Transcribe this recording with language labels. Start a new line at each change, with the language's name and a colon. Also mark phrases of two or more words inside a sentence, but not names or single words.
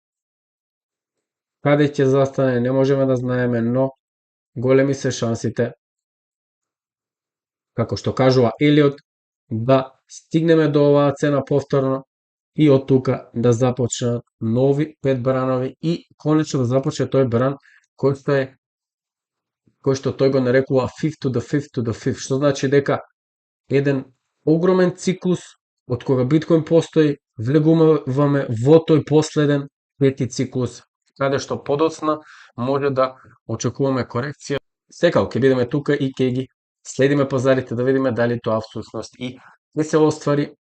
Macedonian: Каде ќе застане не можеме да знаеме, но големи се шансите, како што кажува Елиот, да стигнеме до оваа цена повторно и од тука да започнат нови 5 бранови и конечно да започне тој бран кој што тој го нарекува
English: fifth to the fifth to the fifth,
Macedonian: што значи дека еден огромен циклус од кога биткоин постои, влегуваме во тој последен пети циклус, каде што подоцна може да очекуваме корекција. Секако ќе бидеме тука и ќе ги следиме пазарите да видиме дали тоа всушност и ќе се оствари